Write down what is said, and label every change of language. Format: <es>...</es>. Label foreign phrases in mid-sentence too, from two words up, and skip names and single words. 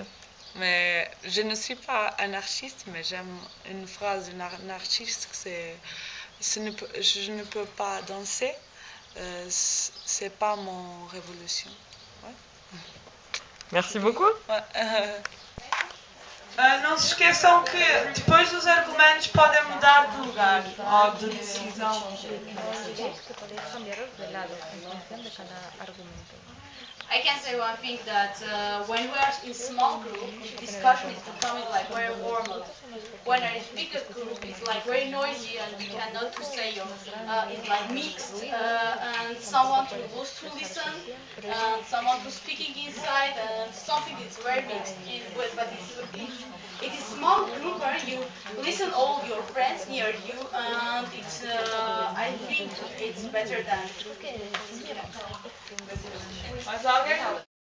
<fr>Mais je ne suis pas anarchiste, mais j'aime une phrase d'une anarchiste, c'est je ne peux pas danser, c'est pas mon révolution. Ouais. Merci beaucoup. Ouais.</fr> <pt>Não se esqueçam que depois os argumentos podem mudar de lugar ou de decisão.</pt> <en>I can say one thing that when we are in small group, discussion is becoming like very formal. When we're in bigger group, it's like very noisy and we cannot to say it's like mixed and someone to wants to listen, someone to speaking inside, and something is very mixed. But it is small group where you listen all your friends near you, and it's I think it's better than.</en> <pt>Mas alguém</pt>